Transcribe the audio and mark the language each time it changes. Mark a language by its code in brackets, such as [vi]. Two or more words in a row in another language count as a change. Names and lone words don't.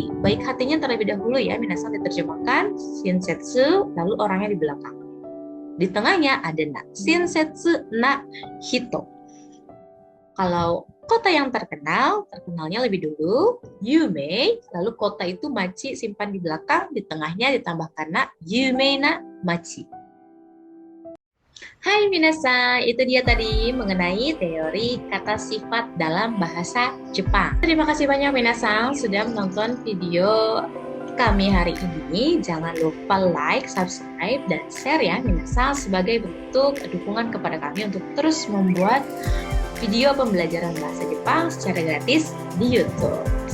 [id] Baik hatinya terlebih dahulu ya, minasan diterjemahkan, shinsetsu, lalu orangnya di belakang. Di tengahnya ada na, [ja] 親切な人. [id] Kalau kota yang terkenalnya lebih dulu, yume, lalu kota itu machi simpan di belakang, di tengahnya ditambahkan na, [ja] 夢な町. [id] Hai minasan, itu dia tadi mengenai teori kata sifat dalam bahasa Jepang. Terima kasih banyak minasan sudah menonton video kami hari ini. Jangan lupa like, subscribe, dan share ya minasan sebagai bentuk dukungan kepada kami untuk terus membuat video pembelajaran bahasa Jepang secara gratis di YouTube.